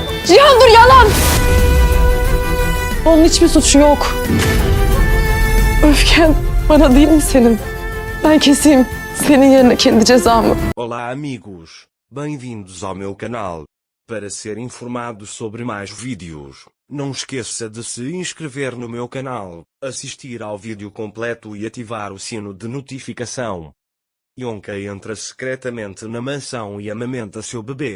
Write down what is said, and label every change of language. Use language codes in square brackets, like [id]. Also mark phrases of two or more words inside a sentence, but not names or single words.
[tr] Cihan dur, yalan! Onun hiçbir suçu yok. Öfken bana değil mi senin? Ben keseyim senin yerine kendi cezamı. [pt] Olá amigos, bem-vindos ao meu canal. Para ser informado sobre mais vídeos, não esqueça de se inscrever no meu canal, assistir ao vídeo completo e ativar o sino de notificação. Yonka entra secretamente na mansão e amamenta seu bebê.